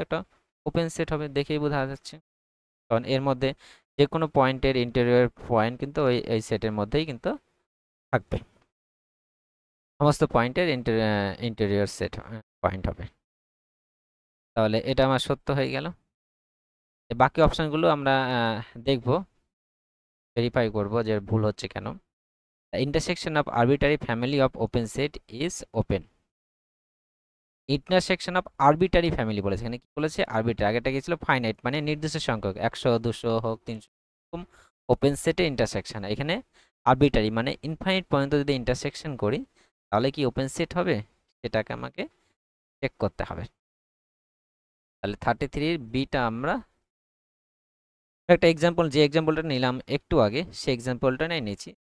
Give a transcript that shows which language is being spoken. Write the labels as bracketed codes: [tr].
[bn] একটা open set হবে, দেখেই বোঝা যাচ্ছে। কারণ এর মধ্যে যে কোনো পয়েন্টের ইন্টেরিয়র পয়েন্ট কিন্তু এই সেটের মধ্যেই কিন্তু থাকবে। সমস্ত পয়েন্টের ইন্টেরিয়র সেট পয়েন্ট হবে। তাহলে এটা আমার সত্য হয়ে গেল। বাকি অপশনগুলো আমরা দেখব, ভেরিফাই করব যে ভুল হচ্ছে কেন। [en] The intersection of arbitrary family of open set is open. [bn] Intersection of arbitrary family বলেছে, এখানে কি বলেছে? আরবিটারি, আগেটা গিয়েছিল ফাইনাইট মানে নির্দিষ্ট সংখ্যক, 100 200 হোক 300, এরকম ওপেন সেটে ইন্টারসেকশন। এখানে আরবিটারি মানে ইনফাইনাইট পর্যন্ত যদি ইন্টারসেকশন করি তাহলে কি ওপেন সেট হবে? সেটাকে আমাকে চেক করতে হবে। তাহলে 33 বিটা আমরা একটা এক্সাম্পল, যে এক্সাম্পলটা নিলাম একটু আগে সেই এক্সাম্পলটা নিয়েছি।